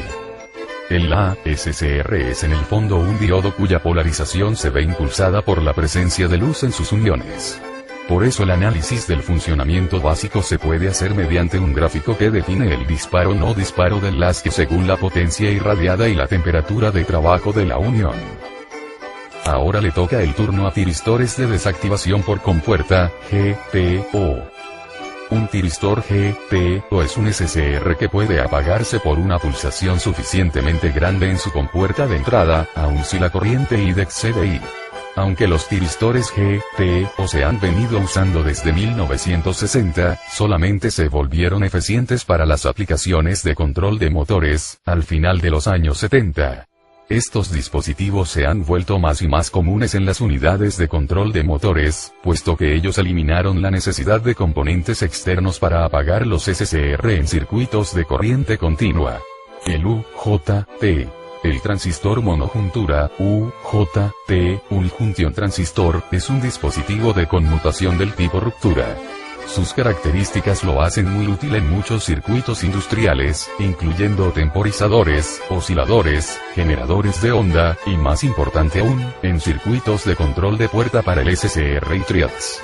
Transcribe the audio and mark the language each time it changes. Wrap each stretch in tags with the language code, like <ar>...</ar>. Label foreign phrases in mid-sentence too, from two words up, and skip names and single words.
<es>El ASCR es en el fondo un diodo cuya polarización se ve impulsada por la presencia de luz en sus uniones. Por eso el análisis del funcionamiento básico se puede hacer mediante un gráfico que define el disparo no disparo del LASR según la potencia irradiada y la temperatura de trabajo de la unión. Ahora le toca el turno a tiristores de desactivación por compuerta, GPO. Un tiristor GPO es un SCR que puede apagarse por una pulsación suficientemente grande en su compuerta de entrada, aun si la corriente ID excede I. Aunque los tiristores GPO se han venido usando desde 1960, solamente se volvieron eficientes para las aplicaciones de control de motores, al final de los años 70. Estos dispositivos se han vuelto más y más comunes en las unidades de control de motores, puesto que ellos eliminaron la necesidad de componentes externos para apagar los SCR en circuitos de corriente continua. El UJT. El transistor monojuntura, UJT,</es> <en>un junction transistor,</en> <es>es un dispositivo de conmutación del tipo ruptura. Sus características lo hacen muy útil en muchos circuitos industriales, incluyendo temporizadores, osciladores, generadores de onda, y más importante aún, en circuitos de control de puerta para el SCR y triacs.</es>